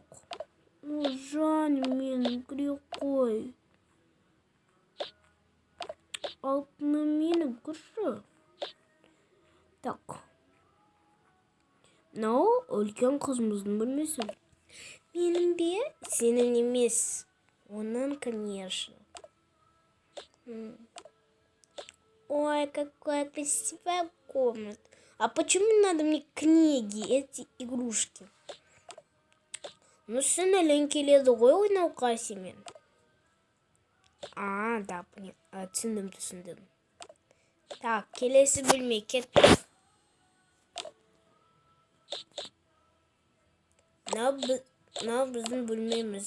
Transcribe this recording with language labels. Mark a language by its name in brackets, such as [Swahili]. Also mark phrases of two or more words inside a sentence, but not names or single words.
[Kazakh] Жаным менің, кіре қой. Алтыным менің, кірші. Так. Мынау үлкен қызымыздың бөлмесі. Менің бе? Сенің емес. Оның, [Russian] конечно. Ой, какая красивая комната. А почему надо мне книги, эти игрушки? Ну, [Kazakh] сын әлен келеді ғой ойнауға семен. Да, түсіндім. Так, келесі бөлме кеттік. Мынау біздің бөлмеміз.